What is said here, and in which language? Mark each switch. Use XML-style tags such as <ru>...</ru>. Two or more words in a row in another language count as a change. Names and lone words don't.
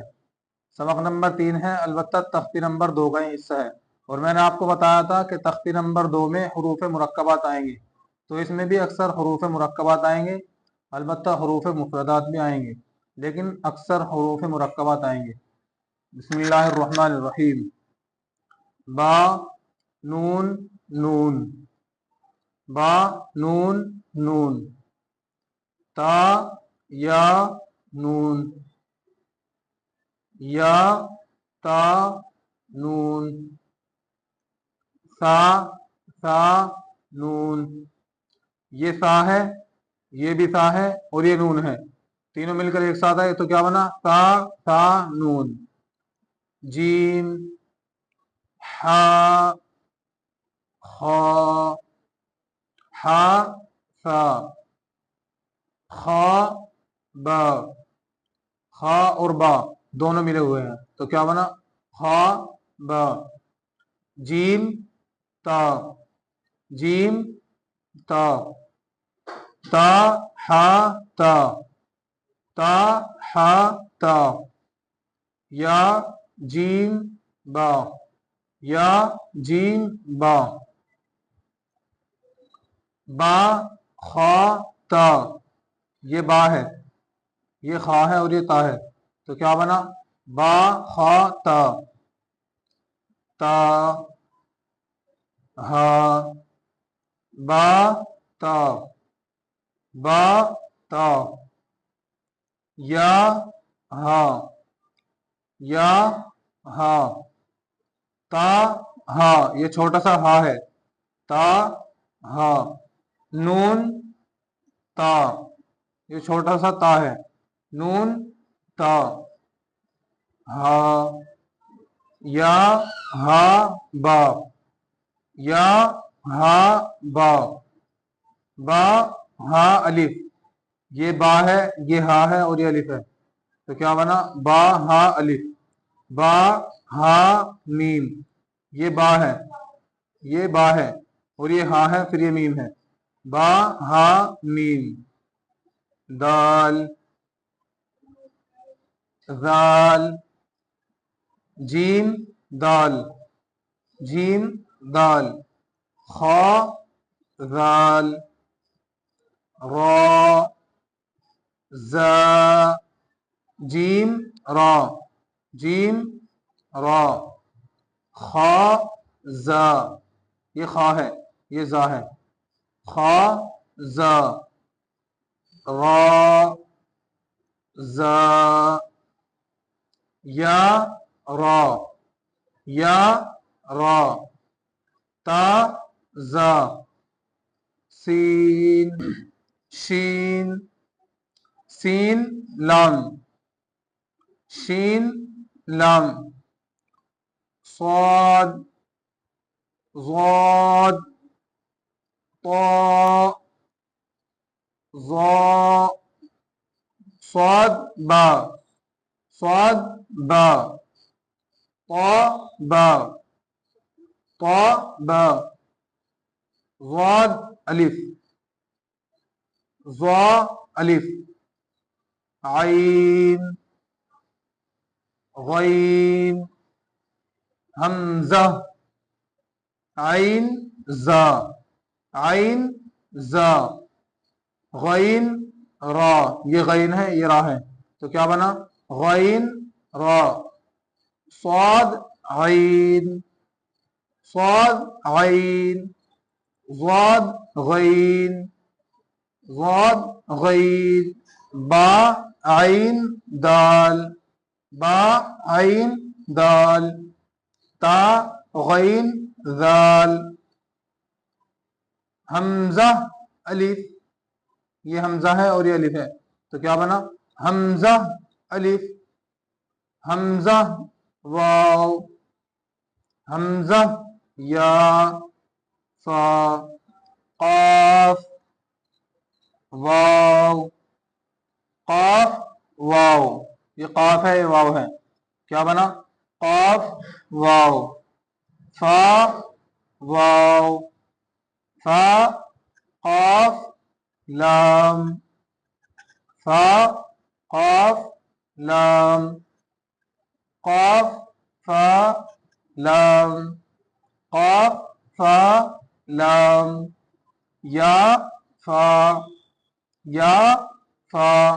<ur>سبق نمبر 3 ہے، البتہ تختی نمبر 2 کا ہی حصہ ہے، اور میں نے آپ کو بتایا تھا کہ تختی نمبر 2 میں حروف مرکبات آئیں گے، تو اس میں بھی اکثر حروف مرکبات آئیں گے، البتہ حروف مفردات بھی آئیں گے، لیکن اکثر حروف مرکبات آئیں گے۔</ur> <ar>بسم اللہ الرحمن الرحیم۔</ar> <ur>با نون نون، با نون نون، تا یا نون، یا تا نون، سا نون۔ یہ سا ہے، یہ بھی سا ہے، اور یہ نون ہے، تینوں مل کر ایک ساتھ ہے، تو کیا بنا؟ سا نون۔ جیم، ہا، خا، ہا سا، خا با، خا اور با دونوں ملے ہوئے ہیں، تو کیا بنا؟ خا با۔ جیم تا، جیم تا، تا ہا تا، تا ہا تا۔ یا جیم با، یا جیم با۔ با خا تا، یہ با ہے، یہ خا ہے اور یہ تا ہے، تو کیا بنا؟ با خا تا۔ تا ہا، با تا، با تا۔ یا ہا، یا ہا۔ تا ہا، یہ چھوٹا سا ہا ہے، تا ہا۔ نون تا، یہ چھوٹا سا تا ہے، نون تا۔ ہا، یا ہا با، یا ہا با۔ با ہا الف، یہ با ہے، یہ ہا ہے اور یہ الف ہے، تو کیا بنا؟ با ہا الف۔ با ہا میم، یہ با ہے، یہ با ہے اور یہ ہا ہے، پھر یہ میم ہے، با ہا میم۔ دال، ذال، جیم دال، جیم دال۔ خا ذال، را، زا، جیم را، جیم را۔ خا زا، یہ خا ہے، یہ زا ہے، خا زا۔ را زا، یا را، یا را۔ تا زا۔ سین، شین، سین لام، شین لام۔ صاد، ضاد، طا، ظا، صاد با، صاد با۔ طا با، طا با۔ ضاد الف، ضا الف۔ عین، غین، حمزہ، عین زا، عین زا۔ غین را، یہ غین ہے، یہ را ہے، تو کیا بنا؟ غین را۔ صاد عین، صاد عین۔ ضاد غین، ضاد غین۔ با عین دال، با عین دال۔ تا غین ذال۔ حمزہ الف، یہ حمزہ ہے اور یہ الف ہے، تو کیا بنا؟ حمزہ الف۔ حمزہ واو، حمزہ یا، فا، قاف، واو، قاف واو، یہ قاف ہے، یہ واو ہے، کیا بنا؟ قاف واو۔ فا واو، فا قاف لام فا قاف لام قاف فا لام قاف فا لام یا فا یا فا</ur>